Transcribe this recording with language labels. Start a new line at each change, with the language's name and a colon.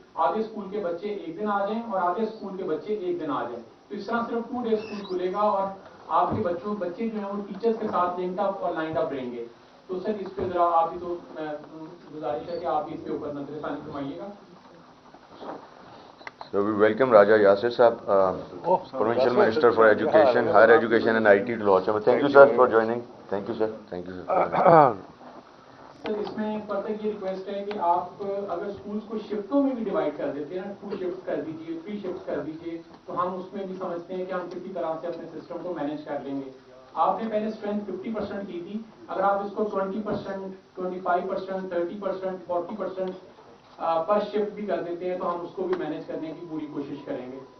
Urdu: آدھے اسکول کے بچے 1 دن آ جائیں اور آدھے اسکول کے بچے 1 دن آ جائیں, تو اس طرح صرف 2 days اسکول کھلے گا اور آپ کے بچے جو ہیں وہ ٹیچرس کے ساتھ لنکڈ اپ اور لائنڈ اپ رہیں گے. تو سر اس پہ ذرا آپ بھی تو گزارش ہے کہ آپ اس کے اوپر نظر ثانی فرمائیے گا.
English: So we welcome Raja Yasir Saab, Provincial Minister for Education, Higher Education and IT to Lahore Chamber. Thank you sir for joining. Thank you sir. Thank you sir.
Urdu: سر اس میں فرض یہ ریکویسٹ ہے کہ آپ اگر اسکولس کو شفٹوں میں بھی ڈیوائڈ کر دیتے ہیں نا، 2 شفٹ کر دیجیے، 3 شفٹ کر دیجیے، تو ہم اس میں بھی سمجھتے ہیں کہ ہم کسی طرح سے اپنے سسٹم کو مینیج کر لیں گے. آپ نے پہلے اسٹرینتھ 50% کی تھی، اگر آپ اس کو 20%، 25%، 30%، 40% پر شفٹ بھی کر دیتے ہیں تو ہم اس کو بھی مینیج کرنے کی پوری کوشش کریں گے.